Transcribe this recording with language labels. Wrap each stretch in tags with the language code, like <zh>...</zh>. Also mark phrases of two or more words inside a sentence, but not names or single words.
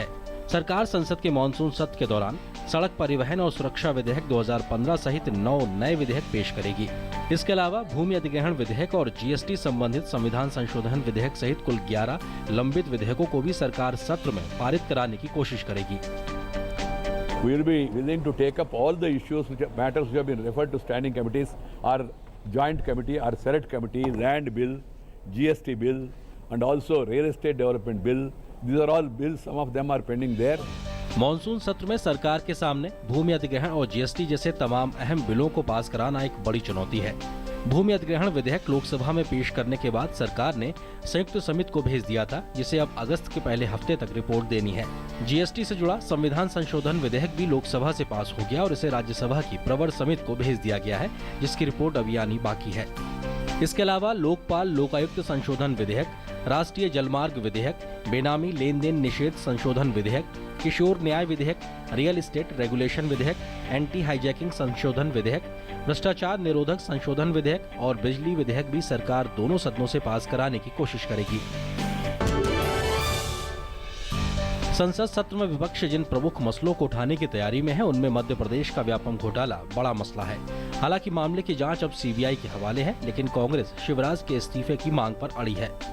<hi>सरकार संसद के मॉनसून सत्र के दौरान सड़क परिवहन और सुरक्षा विधेयक 2015 सहित 9 नए विधेयक पेश करेगी। इसके अलावा भूमि अधिग्रहण विधेयक और जीएसटी संबंधित संविधान संशोधन विधेयक सहित कुल 11 लंबित विधेयकों को भी सरकार सत्र में पारित कराने की कोशिश करेगी।</hi> <en>We will be willing to take up all the issues matters which have been referred to standing committees, our joint committee, our select committee, land bill, GST bill, and also real estate development bill. These are all bills. Some of them are pending there.</en> <hi>मॉनसून सत्र में सरकार के सामने भूमि अधिग्रहण और जीएसटी जैसे तमाम अहम बिलों को पास कराना एक बड़ी चुनौती है। भूमि अधिग्रहण विधेयक लोकसभा में पेश करने के बाद सरकार ने संयुक्त समिति को भेज दिया था, जिसे अब अगस्त के पहले हफ्ते तक रिपोर्ट देनी है। जीएसटी से जुड़ा संविधान संशोधन विधेयक भी लोकसभा से पास हो गया और इसे राज्यसभा की प्रवर समिति को भेज दिया गया है, जिसकी रिपोर्ट अभी आनी बाकी है। इसके अलावा लोकपाल लोकायुक्त संशोधन विधेयक, राष्ट्रीय जलमार्ग विधेयक, बेनामी लेन देन निषेध संशोधन विधेयक, किशोर न्याय विधेयक,</hi> <en>real estate regulation</en> <hi>विधेयक,</hi> <en>anti hijacking</en> <hi>संशोधन विधेयक, भ्रष्टाचार निरोधक संशोधन विधेयक और बिजली विधेयक भी सरकार दोनों सदनों से पास कराने की कोशिश करेगी। संसद सत्र में विपक्ष जिन प्रमुख मसलों को उठाने की तैयारी में है, उनमें मध्य प्रदेश का व्यापम घोटाला बड़ा मसला है। हालांकि मामले की जांच अब सीबीआई के हवाले है, लेकिन कांग्रेस शिवराज के इस्तीफे की मांग पर अड़ी है।</hi>